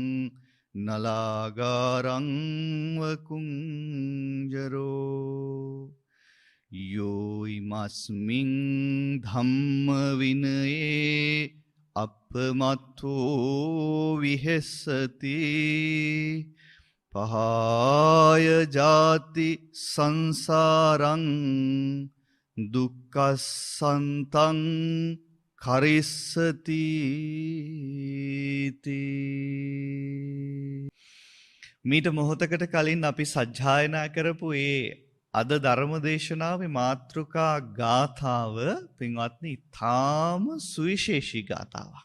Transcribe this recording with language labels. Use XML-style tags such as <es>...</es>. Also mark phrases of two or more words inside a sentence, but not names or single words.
<pi>නලාගාරං වකුංජරෝ යෝ ඉමස්මින් ධම්ම විනයේ අපමත්තෝ විහෙස්සති පහාය ජාති සංසාරං දුක්ඛසන්තං කරිස්සති</pi> <si>මීට මොහොතකට කලින් අපි සජ්ජායනා කරපු ඒ අද ධර්මදේශනාවේ මාතෘකා ගාථාව පින්වත්නි ඊටාම සුවිශේෂී ගාථාවක්.</si>